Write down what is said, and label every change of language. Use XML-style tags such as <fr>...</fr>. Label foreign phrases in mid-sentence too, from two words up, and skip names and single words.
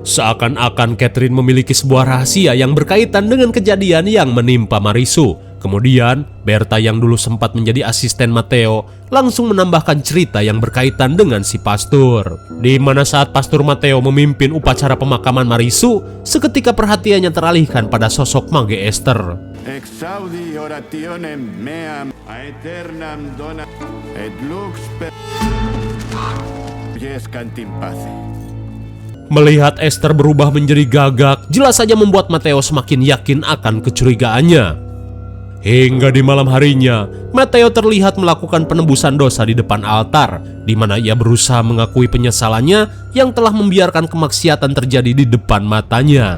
<id>Seakan-akan Catherine memiliki sebuah rahasia yang berkaitan dengan kejadian yang menimpa Marisu. Kemudian, Berta yang dulu sempat menjadi asisten Matteo langsung menambahkan cerita yang berkaitan dengan si pastur. Di mana saat pastur Matteo memimpin upacara pemakaman Marisu, seketika perhatiannya teralihkan pada sosok mage Esther.</id> <la>Exaudi orationem meam aeternam dona et lux per jescant in pace.</la> <id>Melihat Esther berubah menjadi gagak, jelas saja membuat Matteo semakin yakin akan kecurigaannya. Hingga di malam harinya, Matteo terlihat melakukan penebusan dosa di depan altar, di mana ia berusaha mengakui penyesalannya yang telah membiarkan kemaksiatan terjadi di depan matanya.</id>